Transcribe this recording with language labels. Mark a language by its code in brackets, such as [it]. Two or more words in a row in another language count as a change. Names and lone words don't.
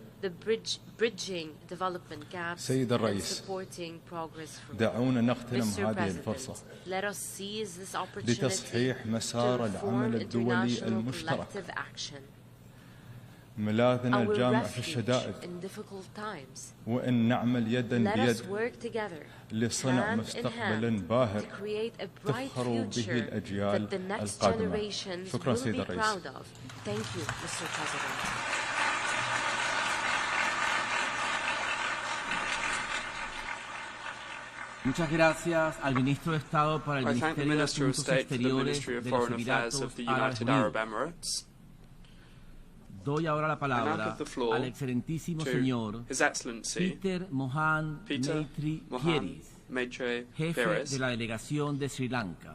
[ar] سيد الرئيس، دعونا نغتنم هذه الفرصة لتصحيح مسار العمل الدولي المشترك، ملاذنا الجامع في الشدائد، وأن نعمل يدا بيد لصنع مستقبل باهر تفخر به الأجيال القادمة. شكرا سيد الرئيس. [es] Muchas gracias al ministro de Estado para el Ministerio de Asuntos Exteriores de los Emiratos Árabes Unidos. Doy ahora la palabra al excelentísimo señor Peter Mohan Maitri Pieris, jefe de la delegación de Sri Lanka.